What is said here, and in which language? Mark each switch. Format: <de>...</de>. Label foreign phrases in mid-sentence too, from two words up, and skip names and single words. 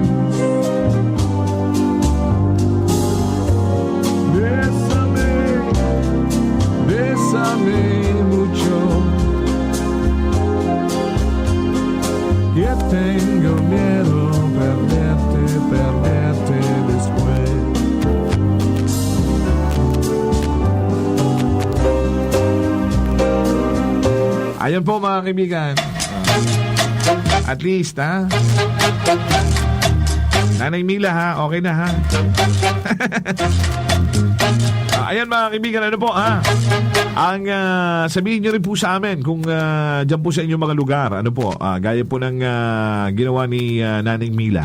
<es>Bésame, bésame mucho. Que tengo miedo perderte después.</es> <tl>Ayan po mga kaibigan.</tl> <en>At least,</en> <tl>Nanay Mila, okay na, ayan mga kaibigan, ano po, ang sabihin nyo rin po sa amin kung dyan po sa inyong mga lugar, ano po, gaya po ng ginawa ni Nanay Mila.</tl>